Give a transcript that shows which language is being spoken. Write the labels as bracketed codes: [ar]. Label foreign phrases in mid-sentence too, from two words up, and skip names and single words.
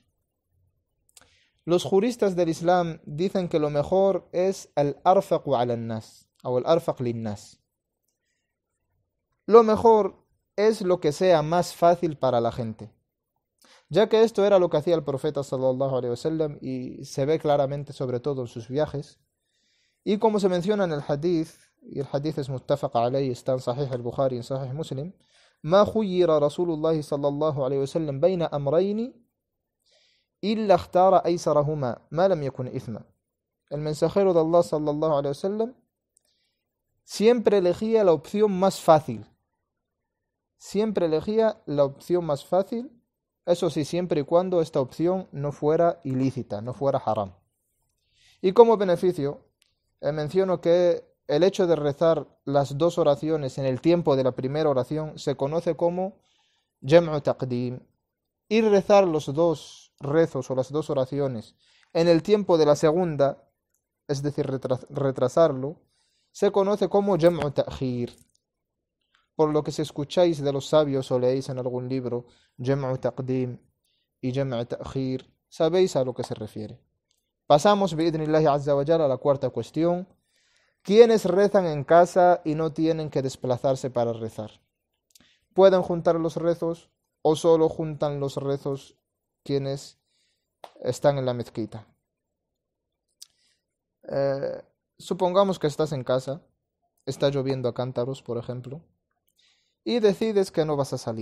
[es] Los juristas del Islam dicen que lo mejor es el [ar] أرفق على الناس, [es] o el [ar] أرفق للناس. [es] Lo mejor es lo que sea más fácil para la gente, ya que esto era lo que hacía el profeta [ar] صلى الله عليه وسلم [es] y se ve claramente sobre todo en sus viajes. Y como se menciona en el hadith, y el hadith es [ar] متفق عليه, [es] está en Sahih al-Bukhari y en Sahih Muslim, [ar] ما خير رسول الله صلى الله عليه وسلم بين أمرين إلا اختار أيسرهما ما لم يكن إثما. [es] El mensajero de Allah [ar] صلى الله عليه وسلم [es] siempre elegía la opción más fácil. Siempre elegía la opción más fácil, eso sí, siempre y cuando esta opción no fuera ilícita, no fuera haram. Y como beneficio, menciono que el hecho de rezar las dos oraciones en el tiempo de la primera oración se conoce como [ar] جمع تقديم, [es] y rezar los dos rezos o las dos oraciones en el tiempo de la segunda, es decir, retrasarlo, se conoce como [ar] جمع تأخير. [es] Por lo que si escucháis de los sabios o leéis en algún libro [ar] جمع تقديم [es] y [ar] جمع تأخير, [es] sabéis a lo que se refiere. Pasamos, [ar] بإذن الله عز وجل, [es] a la cuarta cuestión. ¿Quiénes rezan en casa y no tienen que desplazarse para rezar? ¿Pueden juntar los rezos o solo juntan los rezos quienes están en la mezquita? Supongamos que estás en casa, está lloviendo a cántaros, por ejemplo, y decides que no vas a salir.